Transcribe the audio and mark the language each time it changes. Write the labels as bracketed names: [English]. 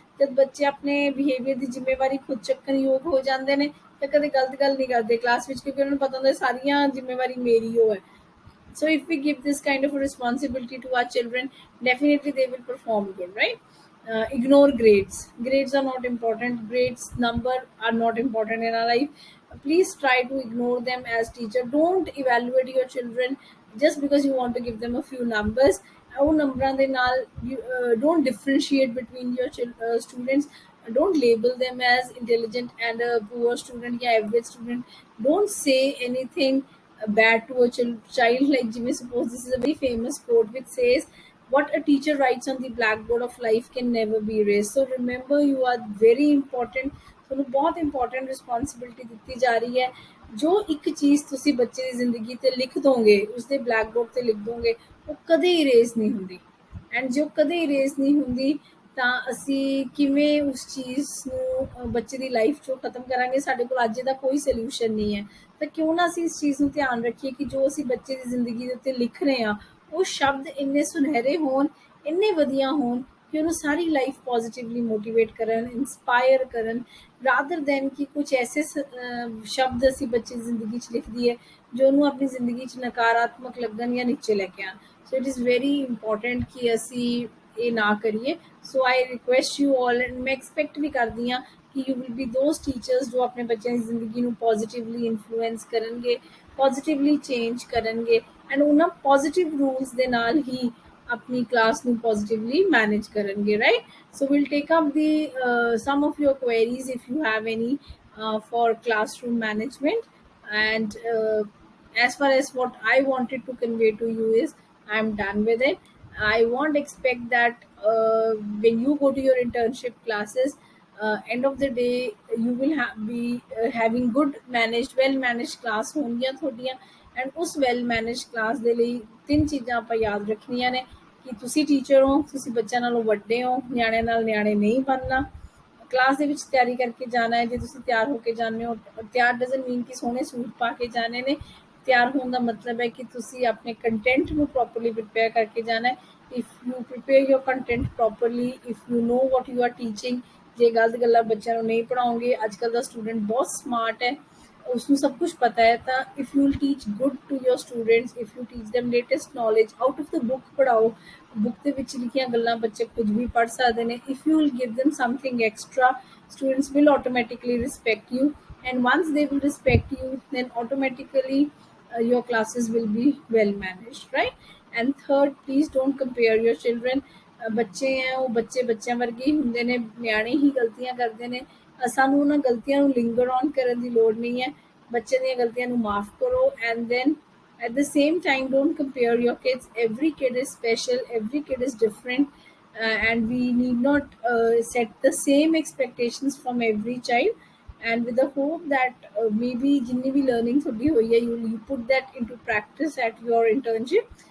[Hindi] जब बच्चे अपने बिहेवियर की जिम्मेवारी खुद चक्कन योग हो जाते हैं तो कभी गलत गल नहीं करते क्लास में, क्योंकि उन्हें पता होता है सारियां जिम्मेवारी मेरी हो है। [English] So if we give this kind of a responsibility to our children, definitely they will perform good, right? Ignore grades. Grades are not important. Grades number are not important in our life. Please try to ignore them as teacher. Don't evaluate your children just because you want to give them a few numbers। [Punjabi] ਉਹ ਨੰਬਰਾਂ ਦੇ ਨਾਲ [English] you don't differentiate between your students। don't label them as intelligent and a poor student या average student। don't say anything bad to a child, like Jimmy, suppose this is a very famous quote which says what a teacher writes on the blackboard of life can never be erased। so remember you are very important। [Punjabi] ਤੁਹਾਨੂੰ ਬਹੁਤ important responsibility ਦਿੱਤੀ ਜਾ ਰਹੀ ਹੈ। ਜੋ ਇੱਕ ਚੀਜ਼ ਤੁਸੀਂ ਬੱਚੇ ਦੀ ਜ਼ਿੰਦਗੀ ਤੇ ਲਿਖ ਦੋਗੇ, ਉਸਦੇ ਬਲੈਕਬੋਰਡ ਤੇ ਲਿਖ ਦੋਗੇ, ਉਹ ਕਦੇ ਇਰੇਜ਼ ਨਹੀਂ ਹੁੰਦੀ। ਐਂਡ ਜੋ ਕਦੇ ਇਰੇਜ਼ ਨਹੀਂ ਹੁੰਦੀ ਤਾਂ ਅਸੀਂ ਕਿਵੇਂ ਉਸ ਚੀਜ਼ ਨੂੰ ਬੱਚੇ ਦੀ ਲਾਈਫ 'ਚੋਂ ਖਤਮ ਕਰਾਂਗੇ? ਸਾਡੇ ਕੋਲ ਅੱਜ ਦਾ ਕੋਈ ਸੋਲਿਊਸ਼ਨ ਨਹੀਂ ਹੈ। ਤਾਂ ਕਿਉਂ ਨਾ ਅਸੀਂ ਇਸ ਚੀਜ਼ ਨੂੰ ਧਿਆਨ ਰੱਖੀਏ ਕਿ ਜੋ ਅਸੀਂ ਬੱਚੇ ਦੀ ਜ਼ਿੰਦਗੀ ਦੇ ਉੱਤੇ ਲਿਖ ਰਹੇ ਹਾਂ ਉਹ ਸ਼ਬਦ ਇੰਨੇ ਸੁਨਹਿਰੇ ਹੋਣ, ਇੰਨੇ ਵਧੀਆ ਹੋਣ ਕਿ ਉਹਨੂੰ ਸਾਰੀ ਲਾਈਫ ਪੋਜ਼ੀਟਿਵਲੀ ਮੋਟੀਵੇਟ ਕਰਨ, ਇੰਸਪਾਇਰ ਕਰਨ, ਰਾਦਰ ਦੈਨ ਕਿ ਕੁਝ ਐਸੇ ਸ਼ਬਦ ਅਸੀਂ ਬੱਚੇ ਦੀ ਜ਼ਿੰਦਗੀ 'ਚ ਲਿਖ ਦਈਏ ਜੋ ਉਹਨੂੰ ਆਪਣੀ ਜ਼ਿੰਦਗੀ 'ਚ ਨਕਾਰਾਤਮਕ ਲੱਗਣ ਜਾਂ ਨੀਚੇ ਲੈ ਕੇ ਆਉਣ। [English] so it is very important [Punjabi] ਕਿ ਅਸੀਂ ਇਹ ਨਾ ਕਰੀਏ। [English] so I request you all, [Punjabi] ਐਂਡ ਮੈਂ ਐਕਸਪੈਕਟ ਵੀ ਕਰਦੀ ਹਾਂ ਕਿ [English] you will be those teachers [Punjabi] ਜੋ ਆਪਣੇ ਬੱਚਿਆਂ ਦੀ ਜ਼ਿੰਦਗੀ ਨੂੰ ਪੋਜ਼ੀਟਿਵਲੀ ਇਨਫਲੂਐਂਸ ਕਰਨਗੇ, ਪੋਜ਼ੀਟਿਵਲੀ ਚੇਂਜ ਕਰਨਗੇ, ਐਂਡ ਉਹਨਾਂ ਪੋਜ਼ੀਟਿਵ ਰੂਲਸ ਦੇ ਨਾਲ ਹੀ ਆਪਣੀ ਕਲਾਸ ਨੂੰ ਪੋਜ਼ੀਟਿਵਲੀ ਮੈਨੇਜ ਕਰਨਗੇ, right? [English] So will take up the some of your queries if you have any for classroom management। and as far as what I wanted to convey to you is I'm done with it। I won't expect that when you go to your internship classes, end of the day you will be having good managed, well managed class [Punjabi] ਹੋਣਗੀਆਂ ਤੁਹਾਡੀਆਂ। And ਉਸ well manage class ਦੇ ਲਈ ਤਿੰਨ ਚੀਜ਼ਾਂ ਆਪਾਂ ਯਾਦ ਰੱਖਣੀਆਂ ਨੇ ਕਿ ਤੁਸੀਂ ਟੀਚਰ ਹੋ, ਤੁਸੀਂ ਬੱਚਿਆਂ ਨਾਲੋਂ ਵੱਡੇ ਹੋ, ਨਿਆਣਿਆਂ ਨਾਲ ਨਿਆਣੇ ਨਹੀਂ ਬਣਨਾ। ਕਲਾਸ ਦੇ ਵਿੱਚ ਤਿਆਰੀ ਕਰਕੇ ਜਾਣਾ ਹੈ। ਜੇ ਤੁਸੀਂ ਤਿਆਰ ਹੋ ਕੇ ਜਾਂਦੇ ਹੋ, ਤਿਆਰ [English] doesn't mean [Punjabi] ਕਿ ਸੋਹਣੇ ਸੂਟ ਪਾ ਕੇ ਜਾਣੇ ਨੇ। ਤਿਆਰ ਹੋਣ ਦਾ ਮਤਲਬ ਹੈ ਕਿ ਤੁਸੀਂ ਆਪਣੇ ਕੰਟੈਂਟ ਨੂੰ ਪ੍ਰੋਪਰਲੀ ਪ੍ਰਿਪੇਅਰ ਕਰਕੇ ਜਾਣਾ ਹੈ। [English] if you prepare your content properly, if you know what you are teaching, [Punjabi] ਜੇ ਗਲਤ ਗੱਲਾਂ ਬੱਚਿਆਂ ਨੂੰ ਨਹੀਂ ਪੜ੍ਹਾਓਗੇ। ਅੱਜ ਕੱਲ੍ਹ ਦਾ ਸਟੂਡੈਂਟ ਬਹੁਤ ਸਮਾਰਟ ਹੈ, ਉਸਨੂੰ ਸਭ ਕੁਝ ਪਤਾ ਹੈ। [English] ਤਾਂ if you will teach good to your students, if you teach them latest knowledge out of the book ਪੜ੍ਹਾਓ। [Punjabi] Book ਦੇ ਵਿੱਚ ਲਿਖੀਆਂ ਗੱਲਾਂ ਬੱਚੇ ਖੁਦ ਵੀ ਪੜ੍ਹ ਸਕਦੇ ਨੇ। [English] If you will give them something extra, students will automatically respect you, and once they will respect you then automatically your classes will be well managed, right? And third, please don't compare your children। [Punjabi] ਬੱਚੇ ਹੈ ਉਹ ਬੱਚੇ ਬੱਚਿਆਂ ਵਰਗੇ ਹੀ ਹੁੰਦੇ ਨੇ, ਨਿਆਣੇ ਹੀ ਗਲਤੀਆਂ ਕਰਦੇ ਨੇ। ਸਾਨੂੰ ਉਹਨਾਂ ਗਲਤੀਆਂ ਨੂੰ ਲਿੰਗਰ ਔਨ ਕਰਨ ਦੀ ਲੋੜ ਨਹੀਂ ਹੈ। ਬੱਚੇ ਦੀਆਂ ਗਲਤੀਆਂ ਨੂੰ ਮਾਫ ਕਰੋ। [English] And then at the same time don't compare your kids। every kid is special, every kid is different, and we need not set the same expectations from every child। and with the hope that maybe [Hindi] जितनी भी [English] learning [Hindi] थोड़ी हुई है, [English] you put that into practice at your internship.